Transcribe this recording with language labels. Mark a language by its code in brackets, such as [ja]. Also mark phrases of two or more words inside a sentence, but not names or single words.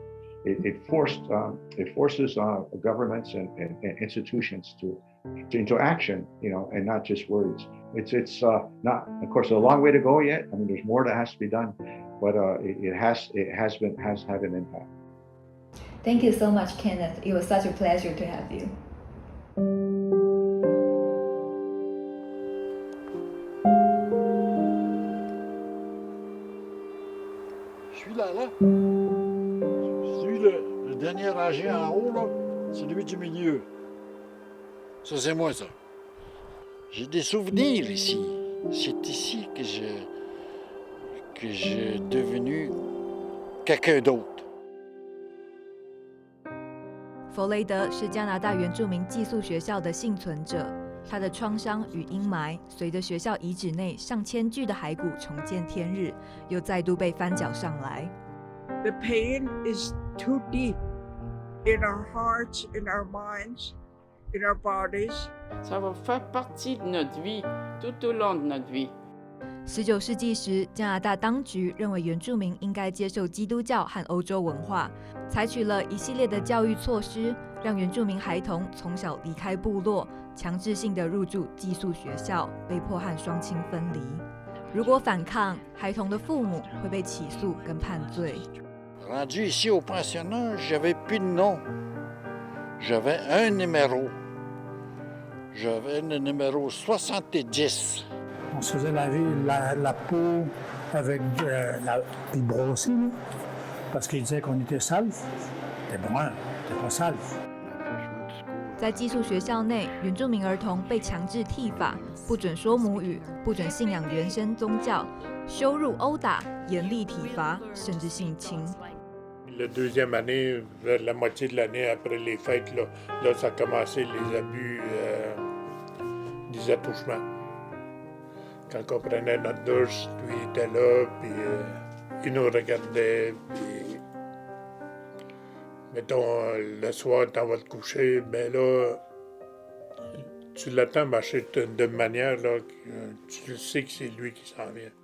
[en] It forces governments and institutions into action, and not just words. It's not, of course, a long way to go yet. I mean, there's more that has to be done, but it has had an impact. Thank you so much, Kenneth. It was such a pleasure to have you. [fr] Celui-là, celui le dernier âgé en haut, là, c'est lui du milieu. Ça, c'est moi, ça. J'ai des souvenirs ici. C'est ici que j'ai devenu quelqu'un d'autre. [zh] 弗雷德是加拿大原住民寄宿学校的幸存者，他的创伤与阴霾随着学校遗址内上千具的骸骨重见天日，又再度被翻搅上来。 [en] The pain is too deep in our hearts, in our minds, in our bodies. [fr] Ça va faire partie de notre vie, tout au long de notre vie. [zh] 19 世纪时，加拿大当局认为原住民应该接受基督教和欧洲文化，采取了一系列的教育措施，让原住民孩童从小离开部落，强制性的入住寄宿学校，被迫和双亲分离。如果反抗，孩童的父母会被起诉跟判罪。 [fr] Rendu ici au pensionnat, j'avais plus de nom. J'avais un numéro. J'avais le numéro 70. On se faisait laver la peau avec des brossiers, parce qu'ils disaient qu'on était sale. C'était brun, c'était pas sale. [zh] 在寄宿学校内，原住民儿童被强制剃发，不准说母语，不准信仰原生宗教，羞辱、殴打、严厉体罚，甚至性侵。 [fr] La deuxième année, vers la moitié de l'année après les fêtes, là ça a commencé les abus, des attouchements. Quand on prenait notre douche, lui était là, puis il nous regardait, puis mettons, le soir, t'en vas te coucher, ben là, tu l'attends marcher d'une manière, là, que tu sais que c'est lui qui s'en vient.